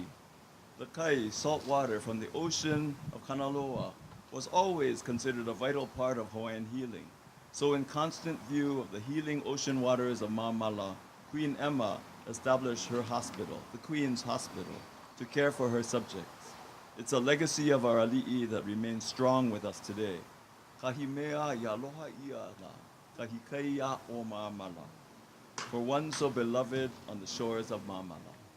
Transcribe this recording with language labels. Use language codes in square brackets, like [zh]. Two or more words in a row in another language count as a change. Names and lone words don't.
[en] The kai, salt water from the ocean of Kanaloa, was always considered a vital part of Hawaiian healing. So in constant view of the healing ocean waters of Ma'amala, Queen Emma established her hospital, the Queen's Hospital, to care for her subjects. It's a legacy of our ali'i that remains strong with us today. [haw] Kahi mea ia aloha ia la, kahi kai ia o Ma'amala. [en] For one so beloved on the shores of Ma'amala.